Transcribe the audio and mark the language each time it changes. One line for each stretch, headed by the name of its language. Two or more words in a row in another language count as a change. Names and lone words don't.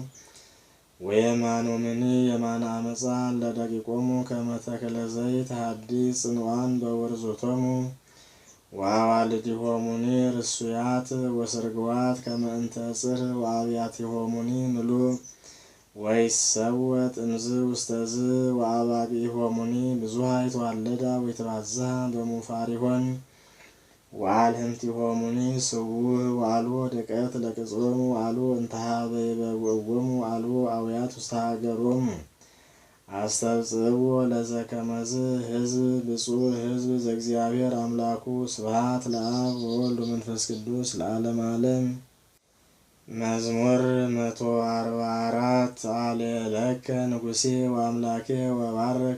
Geez: ወየማኖምኒ የማነ አመፃ ለደቂቆሙ ከመ ተክለ ዘይት ሐዲስ ጽኑዓን በውርዙቶሙ ወአዋልዲሆሙኒ ርሱያት ወስርግዋት ከመ እንተ ጽር ወአብያቲሆሙኒ ምሉእ ወይሰወጥ እምዝ ውስተዝ ወአባግዒሆሙኒ ብዙኃ ይትዋለዳ ወይትባዝሃ በሙፋሪሆን ወአልህምቲሆሙኒ ስውህ ወአልቦ ድቀት ለቅጾሙ ወአልቦ እንተሃበ ይበውዕዎሙ ወአልቦ አውያት ውስተ ሀገሮሙ አስተብጽሕዎ ለዘከመዝ ሕዝብ ብፁዕ ሕዝብ ዘእግዚአብሔር አምላኩ ስብሐት ለአብ ወወልድ ወመንፈስ ቅዱስ ለዓለመ ዓለም። መዝሙር 144 አሌለከ ንጉሴ ወአምላኬ ወባርክ